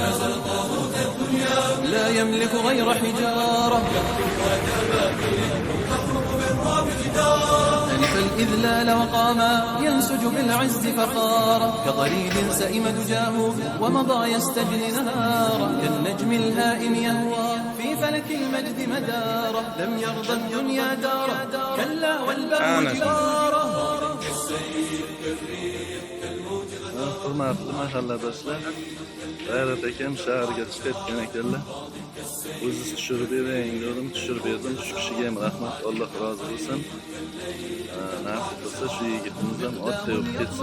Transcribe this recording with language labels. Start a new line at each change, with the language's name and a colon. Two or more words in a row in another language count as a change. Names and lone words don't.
Arabic: لا يملك غير حجاره عرف الإذلال وقاما ينسج بالعز فخارا كضريب سئم دجاه ومضى يستجري نهارا كالنجم الهائم يهوى في فلك المجد مدارا لم يرضى الدنيا دارا كلا والبر جوارا
Uzbek: Hurmatli mahalladoshlar, G'ayrat akam shaharga chiqayotgan ekanlar. O'zingiz tushirib bering dedim, tushirib berdim. Shu kishiga ham rahmat, Alloh rozi bo'lsin. Nasib bo'lsa shu yigitimiz ham oddiy bo'lib ketsin.